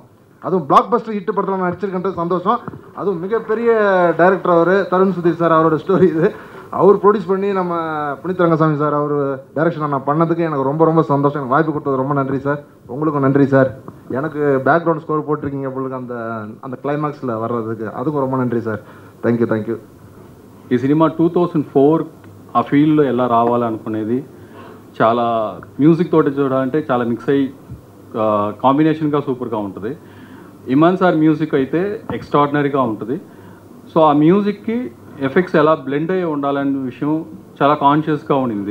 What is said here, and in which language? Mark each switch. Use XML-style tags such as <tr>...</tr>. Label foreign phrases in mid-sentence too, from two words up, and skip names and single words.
<ta>அதுவும்</ta> <en>blockbuster hit</en> <ta>படத்தில் நடிச்சிருக்கன்றது சந்தோஷம். அதுவும் மிகப்பெரிய டைரக்டர் அவர், தருண் சுதீர் சார். அவரோட ஸ்டோரி இது. அவர் ப்ரொடியூஸ் பண்ணி நம்ம புனித் ரங்கசாமி சார் அவர் டைரக்ஷனை நான் பண்ணதுக்கு எனக்கு ரொம்ப ரொம்ப சந்தோஷம். எனக்கு வாய்ப்பு கொடுத்தது ரொம்ப நன்றி சார். உங்களுக்கும் நன்றி சார். எனக்கு</ta> <en>background score</en> <ta>போட்டிருக்கீங்க உங்களுக்கு அந்த கிளைமாக்ஸில் வர்றதுக்கு, அதுக்கும் ரொம்ப நன்றி சார்.</ta> <en>Thank you.</en> <te>ఈ సినిమా 2004 ఆ ఫీల్డ్లో ఎలా రావాలనుకునేది. చాలా మ్యూజిక్ తోటి చూడాలంటే చాలా మిక్స్ అయ్యి కాంబినేషన్గా సూపర్గా ఉంటుంది. ఇమాన్ సార్ మ్యూజిక్ అయితే ఎక్స్ట్రాడినరీగా ఉంటుంది. సో ఆ మ్యూజిక్కి ఎఫెక్ట్స్ ఎలా బ్లెండ్ అయ్యి ఉండాలనే విషయం చాలా కాన్షియస్గా ఉండింది.</te>